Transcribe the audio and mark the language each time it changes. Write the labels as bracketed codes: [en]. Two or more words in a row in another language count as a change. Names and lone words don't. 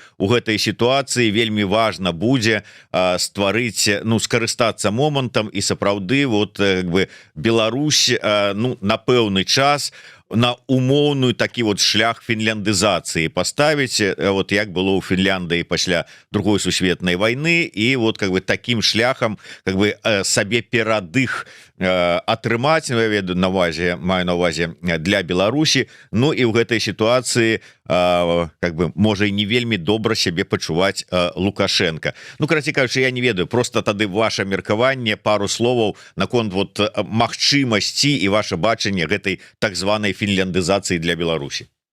[be] у гэтай сітуацыі вельмі важна будзе стварыць, ну, скарыстацца момантам і сапраўды вот как бы Беларусь, ну, на пэўны час на умоўную такі вот шлях фінляндызацыі паставіць, вот як было ў Фінляндыі пасля другой сусветнай вайны, і [ru] вот как бы таким [be] шляхам [ru] как бы [be] сабе перадых атрымаць, маю на увазе для Беларусі. Ну і ў гэтай сітуацыі [ru] как бы [be] можа і не вельмі добра сябе пачуваць Лукашенко. Ну, карацей кажучы, я не ведаю, просто тады ваше меркаванне, пару словаў наконт вот магчымасці і ваше бачанне гэтай так званай фінляндызацыі для Беларусі.